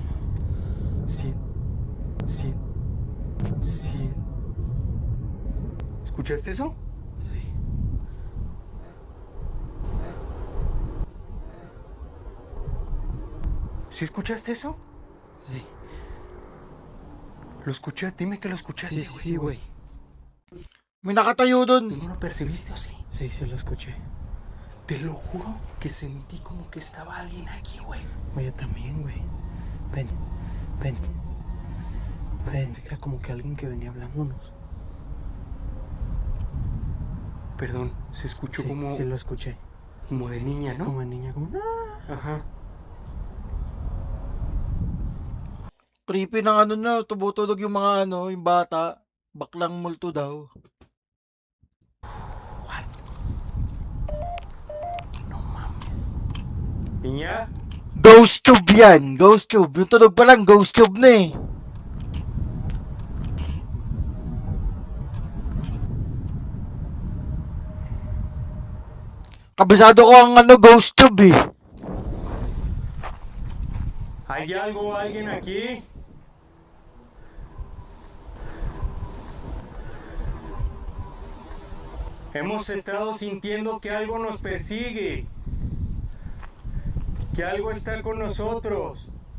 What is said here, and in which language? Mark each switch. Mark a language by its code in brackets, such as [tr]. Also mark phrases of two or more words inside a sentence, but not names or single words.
[es] Sí. ¿Escuchaste eso? ¿Sí escuchaste eso? Sí. ¿Lo escuchaste? Dime que lo escuchaste, Sí, güey. [tl] May nakatayo [es] ¿Tú [tl] dun. [es] no lo percibiste o sí? Sí, se lo escuché. Te lo juro que sentí como que estaba alguien aquí, güey. Güey, yo también, güey. Ven. Era como que alguien que venía hablándonos. Perdón, se escuchó Sí, como, sí lo escuché. como de niña, ¿no? Como de niña, como... "Ah". Ajá. [tl] Creepy ng ano na, tumutulog yung mga ano, yung bata. Baklang multo daw. [es] No mames. Niña, [tl] Ghost tube yan, ghost tube. Yung tunog pa lang, ghost tube na eh. Kabisado ko ang ano, ghost tube eh. [es] ¿hay algo o alguien aquí? Hemos estado sintiendo que algo nos persigue. Que algo está con nosotros.